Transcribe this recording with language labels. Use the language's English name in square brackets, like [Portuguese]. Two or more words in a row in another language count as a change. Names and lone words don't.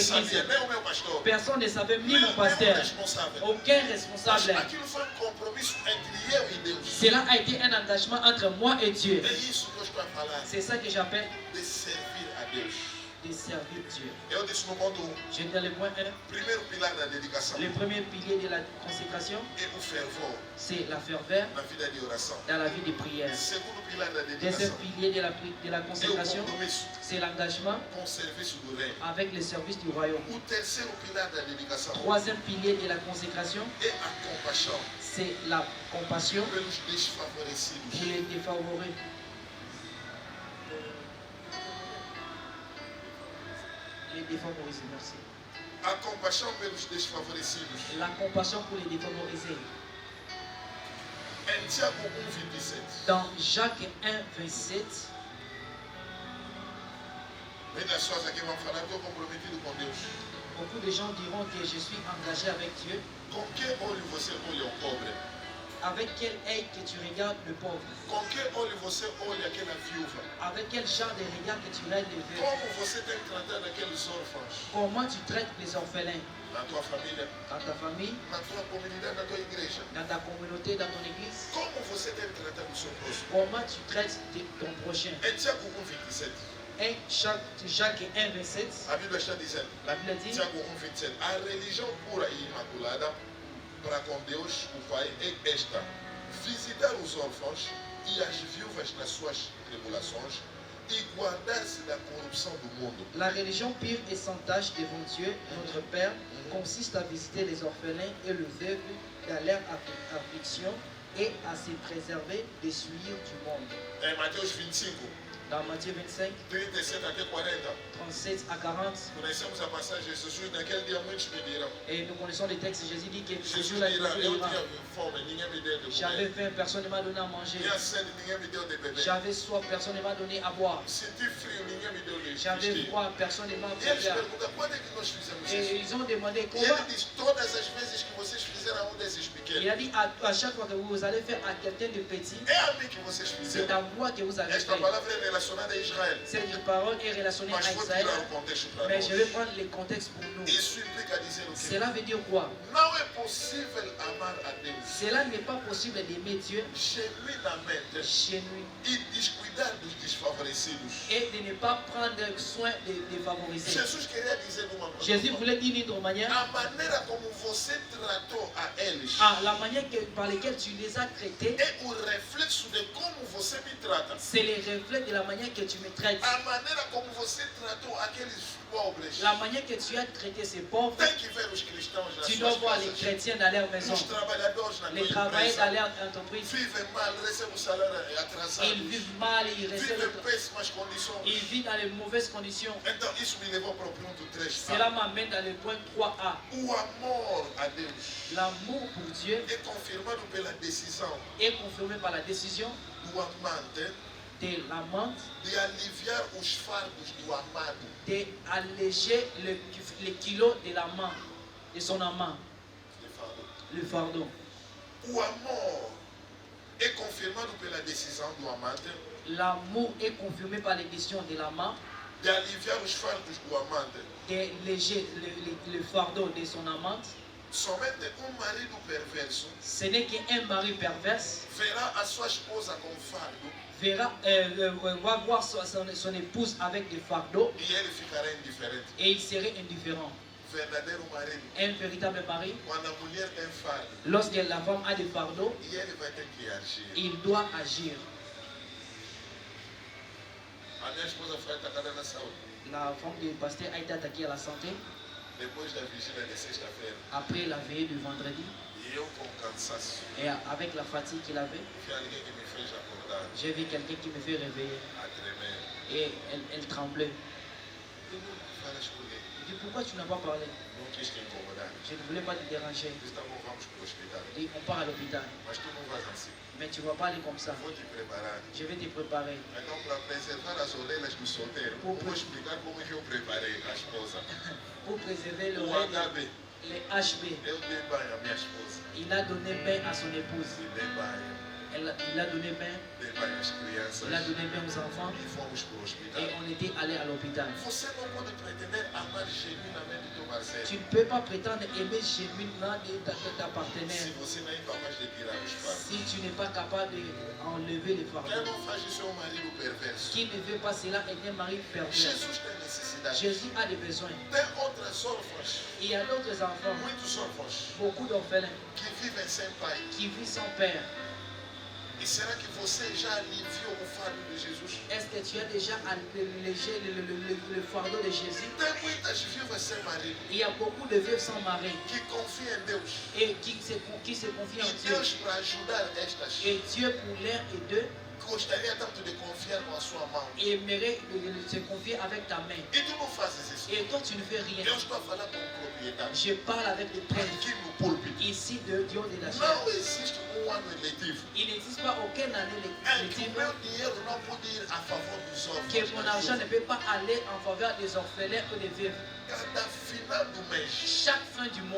[Portuguese] Ninguém sabia, [French] l'église. [Portuguese] nem o meu pastor, [French] Personne ne savait, ni [Portuguese] nem [French] mon [Portuguese] o [French] pasteur. [Portuguese] responsável. [French] Aucun [Portuguese] Mas [French] responsable. [Portuguese] aquilo foi compromisso entre eu e Deus. [French] Cela a été un engagement entre moi et Dieu. [Portuguese] É isso que eu estou a falar, [French] C'est ça que j'appelle [Portuguese] de servir a Deus. [French] de servir Dieu. [Portuguese] Eu disse no ponto 1, [French] Je dis le point 1. [Portuguese] primeiro pilar da dedicação [French] Le premier pilier de la consécration, [Portuguese] é o fervor [French] c'est la ferveur [Portuguese] na vida de oração. [French] dans la vie de prière. [Portuguese] Segundo pilar da [French] Deuxième [Portuguese] dedicação [French] pilier de la [Portuguese] é o [French] consécration, [Portuguese] compromisso [French] c'est l'engagement [Portuguese] com o serviço do reino. [French] avec le service du royaume. [Portuguese] O terceiro pilar da dedicação [French] Troisième pilier de la consécration, [Portuguese] é a compaixão [French] c'est la compassion [Portuguese] pelos [French] pour [Portuguese] desfavorecidos. [French] les défavorisés. Les défavorisés, merci. [Portuguese] A compaixão pelos desfavorecidos. [French] La compassion pour les défavorisés. [Portuguese] Em Tiago 1, 27, [French] Dans Jacques 1, 27, [Portuguese] Muitas pessoas aqui vão falar, estou comprometido com Deus. [French] Beaucoup de gens diront que je suis engagé avec Dieu. [Portuguese] Com que olho você olha o pobre? [French] Avec quel œil que tu regardes le pauvre? [Portuguese] Com que olho você olha aquela viúva? [French] Avec quel genre de regard que tu regardes les veuves? [Portuguese] Como você tem tratado aqueles órfãos? [French] Comment tu traites les orphelins? [Portuguese] Na tua família, [French] Dans ta famille, [Portuguese] na tua comunidade, na tua igreja. [French] dans ta communauté, dans ton église? [Portuguese] Como você tem tratado o seu próximo? [French] Comment tu traites ton prochain? [Portuguese] É Tiago 1:27. [French] Jacques 1, 27, [Portuguese] A Bíblia está dizendo, [French] la Bible dit, [Portuguese] Tiago 1:27, a religião pura e imaculada para com Deus, o Pai, é esta: visitar os órfãos e as viúvas nas suas tribulações e guardar-se da corrupção do mundo. [French] la religion pure et sans tache devant Dieu, notre Père, consiste à visiter les orphelins et les veuves dans leur affliction et à se préserver des souillures du monde. [Portuguese] Em Mateus 25, [French] Dans Matthieu 25, [Portuguese] 37 até 40, [French] 37 à 40, [Portuguese] conhecemos a passagem de Jesus. Naquele dia muitos me dirão: [French] et nous connaissons les textes, Jésus dit que ce [Portuguese] Jesus [French] jour-là, il [Portuguese] dirá, eu [French] dira, [Portuguese] tinha fome, ninguém me deu de [French] j'avais [Portuguese] comer. [French] faim, personne ne m'a donné à manger. [Portuguese] Tinha sede, ninguém me deu de beber. [French] J'avais soif, personne ne m'a donné à boire. [Portuguese] Senti frio, ninguém me deu de [French] J'avais [Portuguese] vestir. [French] froid, personne ne m'a [Portuguese] E eles [French] fait. [Portuguese] perguntam: quando é que nós fizemos [French] Et [Portuguese] isso? [French] ils ont demandé [Portuguese] E [French] comment. [Portuguese] ele diz: todas as vezes que vocês fizeram a um desses [French] Il [Portuguese] pequenos, [French] a dit à chaque fois que vous allez faire à quelqu'un de petit, [Portuguese] é a mim que vocês [French] c'est [Portuguese] fizeram. [French] à moi que vous avez [Portuguese] Esta [French] fait. [Portuguese] palavra é relacionada a Israel. [French] Cette parole est relationnée [Portuguese] Mas [French] à [Portuguese] vou [French] Israël, [Portuguese] tirar o contexto para [French] mais je vais [Portuguese] nós. [French] prendre les contextes pour nous. [Portuguese] Isso implica dizer o quê? [French] Cela veut dire quoi? [Portuguese] Não é possível amar a Deus [French] Cela n'est pas possible d'aimer Dieu [Portuguese] genuinamente [French] chez nous [Portuguese] e descuidar dos desfavorecidos. [French] et de ne pas prendre soin des favorisés. [Portuguese] Jesus queria dizer de uma [French] Jésus voulait dire d'une autre manière, [Portuguese] a maneira como você tratou a eles [French] la manière par laquelle tu les as traités, [Portuguese] é o reflexo de como você me trata. [French] c'est le reflet de la manière que tu me traites. [Portuguese] A maneira como você tratou aqueles pobres. [French] La manière que tu as traité ces pauvres, [Portuguese] Tem que ver os cristãos nas [French] tu dois [Portuguese] suas [French] voir les [Portuguese] casas. [French] chrétiens dans leur maison, [Portuguese] Os trabalhadores na [French] les [Portuguese] tua [French] travailleurs dans [Portuguese] empresa [French] leur entreprise. [Portuguese] vivem mal, recebem o salário atrasado. [French] Ils vivent mal, ils [Portuguese] Vivem [French] reçoivent, [Portuguese] péssimas condições. [French] ils vivent dans les mauvaises conditions. [Portuguese] Então isso me levou para o ponto 3. [French] Cela m'amène dans le point 3a. [Portuguese] O amor a Deus [French] L'amour pour Dieu [Portuguese] é confirmado pela decisão [French] est confirmé par la décision [Portuguese] do amante [French] de l'amante [Portuguese] de aliviar os fardos do amado. [French] d'alléger le kilo de l'amant, de son amant, [Portuguese] Ele falou. [French] le fardeau. [Portuguese] O amor é confirmado pela decisão do amante [French] L'amour est confirmé par les décisions de l'amant [Portuguese] de aliviar os fardos do amante. [French] d'alléger le fardeau de son amante. [Portuguese] Somente marido perverso [French] Ce n'est qu'un mari perverse [Portuguese] verá a sua esposa com fardo [French] va voir son épouse avec des fardeaux [Portuguese] e ele ficará indiferente. [French] et il serait indifférent. [Portuguese] Verdadeiro marido, [French] Un véritable mari, [Portuguese] quando a mulher tem fardo, [French] lorsque la femme a des fardeaux, [Portuguese] e ele vai ter que agir. [French] il doit agir. [Portuguese] A minha esposa foi atacada na saúde. [French] La femme du pasteur a été attaquée à la santé [Portuguese] Depois da vigília de sexta-feira, [French] après la veillée du vendredi [Portuguese] e eu com cansaço, [French] et avec la fatigue qu'il avait. [Portuguese] vi alguém que me fez acordar [French] J'ai vu quelqu'un qui me fait réveiller [Portuguese] a tremer. [French] et elle tremblait. [Portuguese] Falas por quê? [French] Je dis pourquoi tu n'as pas parlé? [Portuguese] Não quis te incomodar. [French] Je ne voulais pas te déranger. [Portuguese] Disse, tá bom, vamos para o hospital. [French] Je dis on part à l'hôpital. [Portuguese] Mas tu não vais assim. [French] Mais tu ne vas pas aller comme ça. [Portuguese] Vou te preparar. [French] Je vais te préparer. [Portuguese] Então, para preservar as orelhas do solteiro, vou explicar como que eu preparei a esposa. [French] Pour préserver le [Portuguese] O [French] règne, HB, les HB. [Portuguese] eu dei banho à minha esposa. [French] Il a donné bain à son épouse. [Portuguese] E dei banho. [French] Il a donné bain. [Portuguese] Dei banho às crianças. [French] Il a donné bain aux enfants. [Portuguese] E fomos para o hospital. [French] Et on était allé à l'hôpital. [Portuguese] Você não pode pretender amar genuinamente teu parceiro [French] Tu ne peux pas prétendre aimer genuinement ta [Portuguese] se [French] partenaire [Portuguese] você não é capaz de tirar os fardos. [French] si tu n'es pas capable d'enlever les [Portuguese] Quem [French] fardeaux. [Portuguese] não faz isso é um marido perverso. [French] Qui ne fait pas cela est un mari pervers. [Portuguese] Jesus tem necessidade. [French] Jésus a des besoins. [Portuguese] Tem outras órfãs, [French] Il y a d'autres enfants, [Portuguese] muitos órfãos, [French] beaucoup d'orphelins [Portuguese] que vivem sem pai. [French] qui vivent sans père. [Portuguese] E será que você já aliviou o fardo de Jesus? [French] Est-ce que tu as déjà allégé le fardeau de Jésus? [Portuguese] Tem muitas viúvas sem marido [French] Il y a beaucoup de veuves sans mari [Portuguese] que confiam em Deus. [French] et qui se confient [Portuguese] E [French] en Dieu. [Portuguese] Deus, para ajudar estas, [French] Et Dieu pour l'un et deux [Portuguese] gostaria tanto de confiar com a sua mão. [French] et aimerait se confier avec ta main. [Portuguese] E tu não fazes isso. [French] Et toi, tu ne fais rien. [Portuguese] Eu estou a falar com propriedade. [French] Je parle avec le prêtre [Portuguese] Aqui no púlpito. [French] ici de Dieu de la chair. [Portuguese] Não existe ano eletivo [French] Il n'existe pas aucune année [Portuguese] em que o [French] lective [Portuguese] meu dinheiro não pode ir a favor dos [French] que [Portuguese] órfãos. [French] mon argent ne peut pas aller en faveur des orphelins ou des veuves. [Portuguese] Cada final do mês, [French] Chaque fin du mois,